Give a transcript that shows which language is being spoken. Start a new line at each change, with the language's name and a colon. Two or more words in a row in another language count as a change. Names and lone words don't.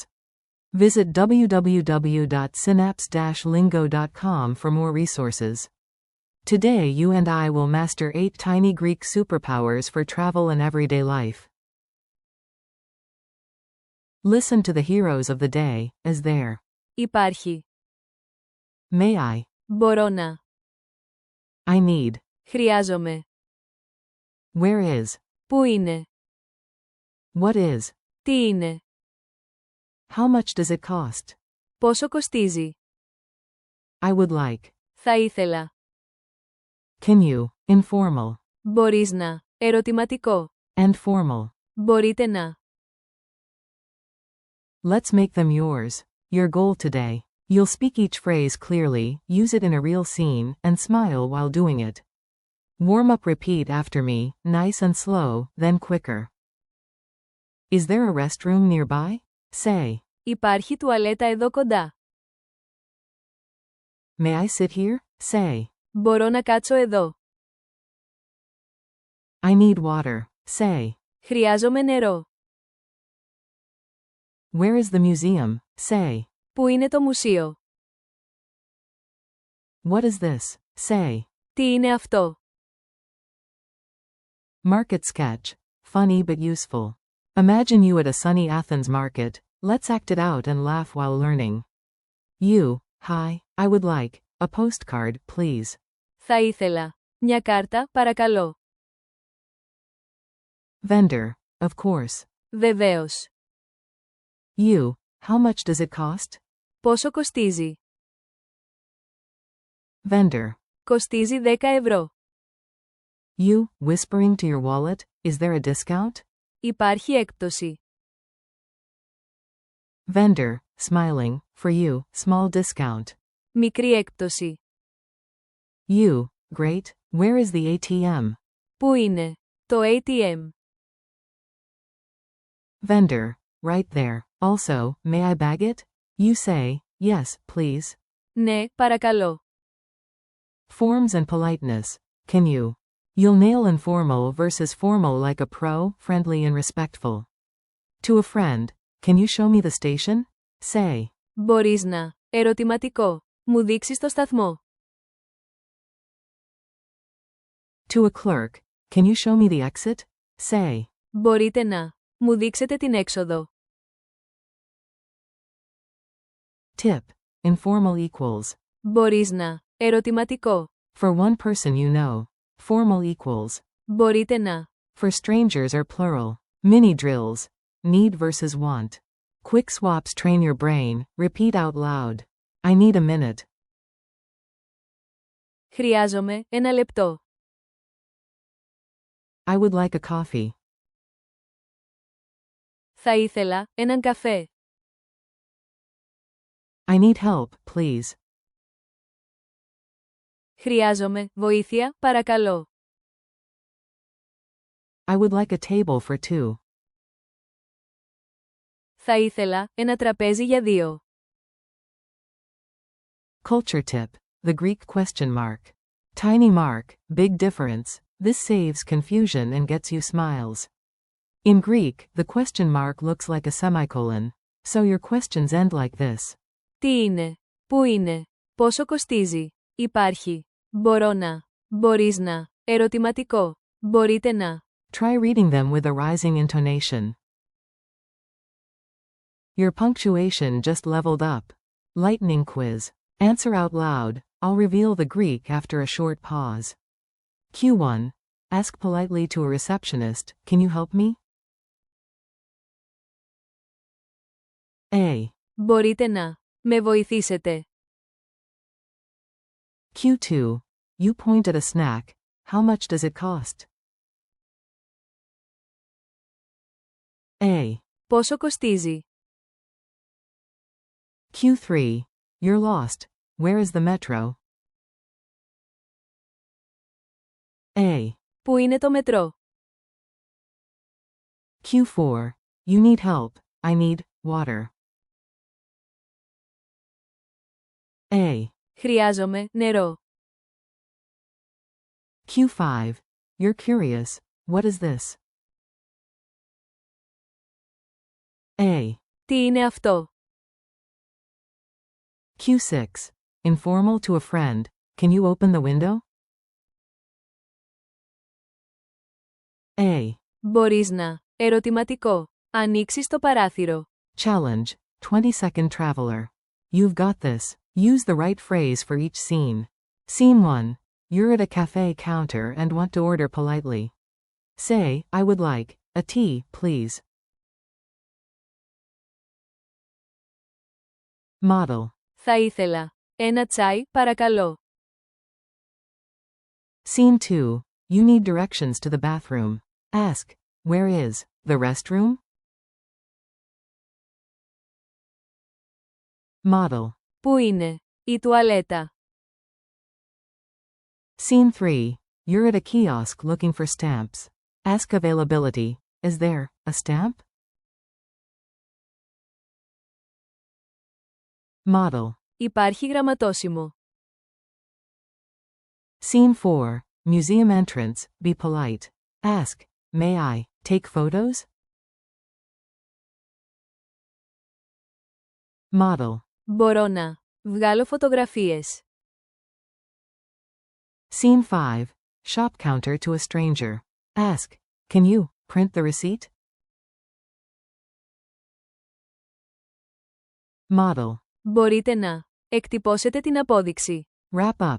English: Visit www.synapse-lingo.com for more resources. Today you and I will master 8 tiny Greek superpowers for travel and everyday life. Listen to the heroes of the day, as there.
Greek: Υπάρχει.
English: May I?
Greek: Μπορώ να.
English: I need.
Greek: Χρειάζομαι.
English: Where is?
Greek: Πού είναι?
English: What is?
Greek: Τι είναι?
English: How much does it cost?
Greek: Πόσο κοστίζει?
English: I would like.
Greek: Θα ήθελα.
English: Can you? Informal.
Greek: Μπορείς να. Ερωτηματικό.
English: And formal.
Greek: Μπορείτε να.
English: Let's make them yours. Your goal today. You'll speak each phrase clearly, use it in a real scene, and smile while doing it. Warm up, repeat after me, nice and slow, then quicker. Is there a restroom nearby? Say.
Greek: Υπάρχει τουαλέτα εδώ κοντά.
English: May I sit here? Say.
Greek: Μπορώ να κάτσω εδώ.
English: I need water. Say.
Greek: Χρειάζομαι νερό.
English: Where is the museum? Say.
Greek: Πού είναι το μουσείο?
English: What is this? Say.
Greek: Τι είναι αυτό?
English: Market sketch. Funny but useful. Imagine you at a sunny Athens market. Let's act it out and laugh while learning. You. Hi, I would like a postcard, please.
Greek: Θα ήθελα. Μια κάρτα, παρακαλώ.
English: Vendor. Of course.
Greek: Βεβαίως.
English: You. How much does it cost?
Greek: Πόσο κοστίζει?
English: Vendor.
Greek: Κοστίζει 10 ευρώ.
English: You. Whispering to your wallet, is there a discount?
Greek: Υπάρχει έκπτωση.
English: Vendor. Smiling, for you, small discount.
Greek: Μικρή έκπτωση.
English: You. Great. Where is the ATM?
Greek: Πού είναι? Το ATM.
English: Vendor. Right there. Also, may I bag it? You say, yes, please.
Greek: Ναι, παρακαλώ.
English: Forms and politeness. Can you? You'll nail informal versus formal like a pro, friendly and respectful. To a friend, can you show me the station? Say.
Greek: Μπορείς να. Ερωτηματικό. Μου δείξεις το σταθμό.
English: To a clerk, can you show me the exit? Say.
Greek: Μπορείτε να. Μου δείξετε την έξοδο.
English: Tip. Informal equals.
Greek: Μπορείς να. Ερωτηματικό.
English: For one person you know. Formal equals.
Greek: Μπορείτε να.
English: For strangers are plural. Mini drills. Need versus want. Quick swaps train your brain. Repeat out loud. I need a minute.
Greek: Χρειάζομαι 1 λεπτό.
English: I would like a coffee.
Greek: Θα ήθελα έναν καφέ.
English: I need help, please.
Greek: Χρειάζομαι βοήθεια, παρακαλώ.
English: I would like a table for 2.
Greek: Θα ήθελα ένα τραπέζι για 2.
English: Culture tip. The Greek question mark. Tiny mark, big difference. This saves confusion and gets you smiles. In Greek, the question mark looks like a semicolon. So your questions end like this.
Greek: Τι είναι? Πού είναι? Πόσο κοστίζει? Υπάρχει. Μπορώ να. Μπορείς να. Ερωτηματικό. Μπορείτε να.
English: Try reading them with a rising intonation. Your punctuation just leveled up. Lightning quiz. Answer out loud. I'll reveal the Greek after a short pause. Q1. Ask politely to a receptionist, can you help me? A.
Greek: Μπορείτε να. Με βοηθήσετε.
English: Q2. You point at a snack. How much does it cost? A.
Greek: Πόσο κοστίζει?
English: Q3. You're lost. Where is the metro? A.
Greek: Πού είναι το μετρό?
English: Q4. You need help. I need water. A.
Greek: Χρειάζομαι νερό.
English: Q5. You're curious. What is this? A.
Greek: Τι είναι αυτό?
English: Q6. Informal to a friend. Can you open the window? A.
Greek: Μπορείς να. Ερωτηματικό. Ανοίξεις το παράθυρο.
English: Challenge. 20-second traveler. You've got this. Use the right phrase for each scene. Scene 1. You're at a cafe counter and want to order politely. Say, I would like a tea, please. Model.
Greek: Θα ήθελα. Ένα τσάι, παρακαλώ.
English: Scene 2. You need directions to the bathroom. Ask, where is the restroom? Model.
Greek: Πού είναι η τουαλέτα?
English: Scene 3. You're at a kiosk looking for stamps. Ask availability. Is there a stamp? Model.
Greek: Υπάρχει γραμματόσημο.
English: Scene 4. Museum entrance. Be polite. Ask, may I take photos? Model.
Greek: Μπορώ να βγάλω φωτογραφίες.
English: Scene 5. Shop counter to a stranger. Ask, can you print the receipt? Model.
Greek: Μπορείτε να εκτυπώσετε την απόδειξη.
English: Wrap up.